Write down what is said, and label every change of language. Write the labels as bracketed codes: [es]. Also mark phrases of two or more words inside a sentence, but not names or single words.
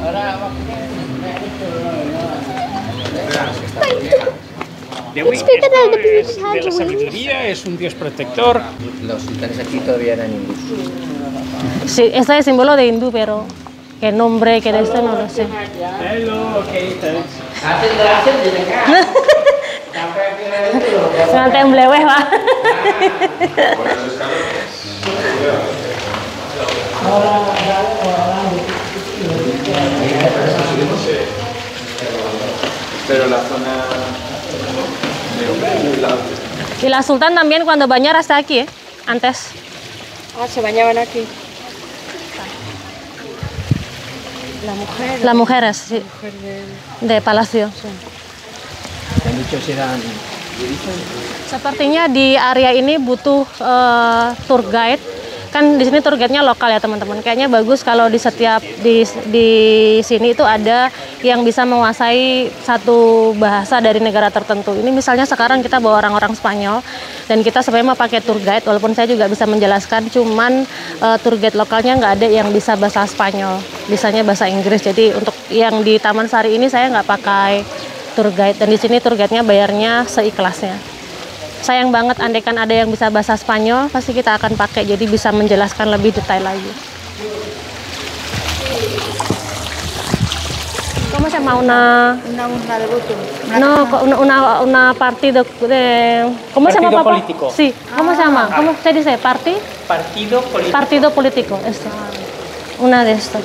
[es] Esto es de la sabiduría, es un dios protector. Los sultanes aquí todavía eran hindús. Sí, este es el símbolo de hindú, pero qué nombre, qué de esto no lo sé. [en] Hello, okay, thanks. [id] Nanti yang beleweh, Pak. [es] Pero la zona Y la Sultan también cuando bañar hasta aquí, antes. Ah, se bañaban aquí. Las mujeres, sí, de palacio. Han dicho si eran. [id] Sepertinya di area ini butuh [en] tour guide. [id] Kan di sini [en] tour guide- [id] nya lokal ya teman-teman. Kayaknya bagus kalau di setiap di sini itu ada yang bisa menguasai satu bahasa dari negara tertentu. Ini misalnya sekarang kita bawa orang-orang Spanyol dan kita sebenarnya mau pakai [en] tour guide. [id] Walaupun saya juga bisa menjelaskan, cuman [en] tour guide [id] lokalnya nggak ada yang bisa bahasa Spanyol, bisanya bahasa Inggris. Jadi untuk yang di Taman Sari ini saya nggak pakai [en] tour guide [id] dan di sini [en] tour guide- [id] nya bayarnya seikhlasnya. Sayang banget andaikan ada yang bisa bahasa Spanyol, pasti kita akan pakai jadi bisa menjelaskan lebih detail lagi. [es] ¿Cómo se llama una de voto. no una partido de ¿cómo se llama Partido papá? político. Sí, ¿cómo se llama? ¿Cómo se dice? Partido político. Partido político, esto. Una de estas.